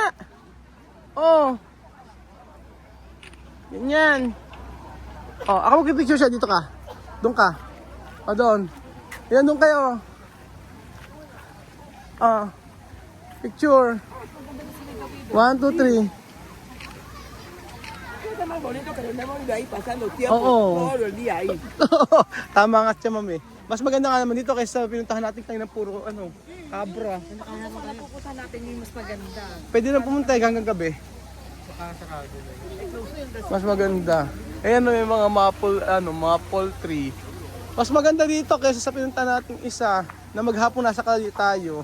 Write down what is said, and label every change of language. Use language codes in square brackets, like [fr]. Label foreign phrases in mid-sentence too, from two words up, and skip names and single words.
[tl] Oh. Ganyan. Oh, ako mag-picture siya. Dito ka. Doon ka. O, doon. Yan, doon kayo. Picture. 1, 2, 3. [es] más bonito que nos hemos ido ahí pasando tiempo [tl] Oo. [es] todo el día ahí. [tl] Tama nga siya, ma'am eh. Mas maganda nga naman dito kaysa pinuntahan natin tayo ng puro cabra. Napupunta natin yung mas maganda. Pwede na pumunta hanggang gabi. Mas maganda. Ayan may mga mga poultry. Mas maganda dito kaysa sa pinunta natin isa na maghapon nasa kalye tayo.